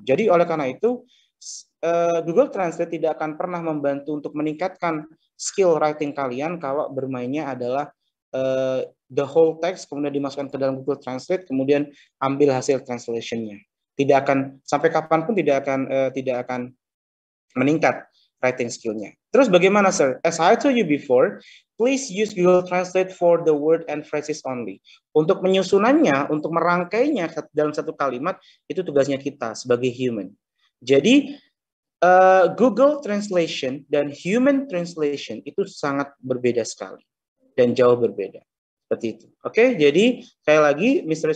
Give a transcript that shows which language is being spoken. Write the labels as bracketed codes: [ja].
[id] Jadi oleh karena itu Google Translate tidak akan pernah membantu untuk meningkatkan skill writing kalian kalau bermainnya adalah [en] the whole text [id] kemudian dimasukkan ke dalam Google Translate kemudian ambil hasil translation-nya. Tidak akan sampai kapanpun tidak akan meningkat writing skill-nya. Terus bagaimana, sir? [en] As I told you before, please use Google Translate for the word and phrases only. [id] Untuk menyusunannya, untuk merangkainya dalam satu kalimat, itu tugasnya kita sebagai human. Jadi Google Translation dan human translation itu sangat berbeda sekali dan jauh berbeda. Seperti itu. Oke, jadi sekali lagi Mr.